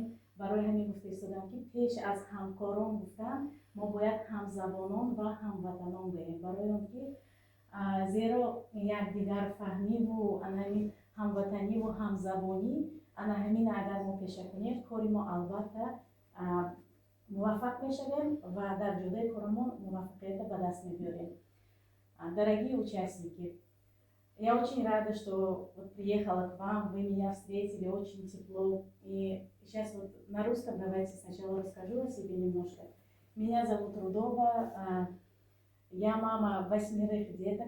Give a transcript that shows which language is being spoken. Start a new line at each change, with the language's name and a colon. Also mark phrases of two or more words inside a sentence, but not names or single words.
Tajik: Барои ҳамин гуфта истодам ки пеш аз ҳамкорон гуфтан мо бояд ҳамзабонон ва ҳамватанон гӯем. Барои он ки зеро якдигарфаҳмиву анаҳамин ҳамватаниву ҳамзабонӣ анаҳамина агар мо пеша кунем, кори мо албатта муваффақ мешавем ва дар ҷодаи корамон муваффақията ба даст мебиёрем.
Russian: Дорогие участники, я очень рада, что вот приехала к вам, вы меня встретили очень тепло. И сейчас вот на русском давайте сначала расскажу о себе немножко. Меня зовут Рудова, я мама 8 деток.